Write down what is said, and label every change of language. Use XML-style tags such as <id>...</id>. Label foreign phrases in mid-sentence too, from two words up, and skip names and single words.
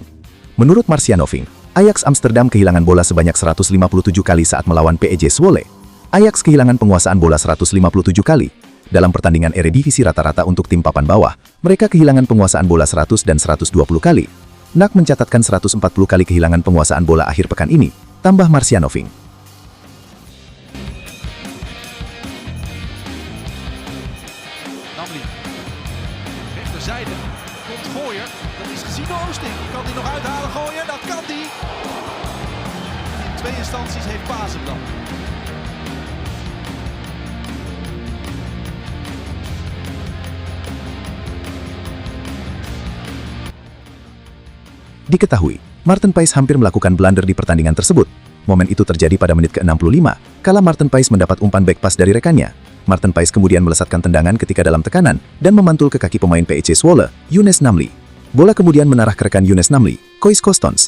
<id>Menurut Marciano Ving, Ajax Amsterdam kehilangan bola sebanyak 157 kali saat melawan PEJ Zwolle. Ajax kehilangan penguasaan bola 157 kali. Dalam pertandingan Eredivisie rata-rata untuk tim papan bawah, mereka kehilangan penguasaan bola 100 dan 120 kali. NAC mencatatkan 140 kali kehilangan penguasaan bola akhir pekan ini, tambah Marciano Ving.</id> <nl>Namli. Rechterzijde. Komt Gooier. Dat is gezien door Oosting. Kan hij nog uithalen Gooier? Dat kan hij. In 2 instanties heeft Paas hem dan.</nl> <id>Diketahui, Maarten Paes hampir melakukan blunder di pertandingan tersebut. Momen itu terjadi pada menit ke-65, kala Maarten Paes mendapat umpan</id> <en>back pass</en> <id>dari rekannya. Maarten Paes kemudian melesatkan tendangan ketika dalam tekanan dan memantul ke kaki pemain PEJ Zwolle, Younes Namli. Bola kemudian menarah ke rekan Younes Namli, Kois Kostons.</id>